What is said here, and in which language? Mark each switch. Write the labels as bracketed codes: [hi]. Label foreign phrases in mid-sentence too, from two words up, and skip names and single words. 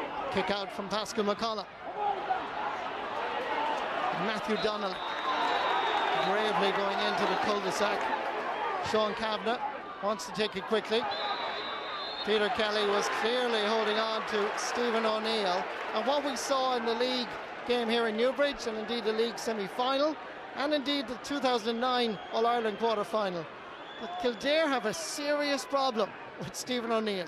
[en] Kick out from Pascal McConnell. Matthew Donnelly bravely going into the cul-de-sac. Sean Kavanagh wants to take it quickly. Peter Kelly was clearly holding on to Stephen O'Neill. And what we saw in the league game here in Newbridge, and indeed the league semi-final, and indeed the 2009 All-Ireland quarter-final, that Kildare have a serious problem with Stephen O'Neill.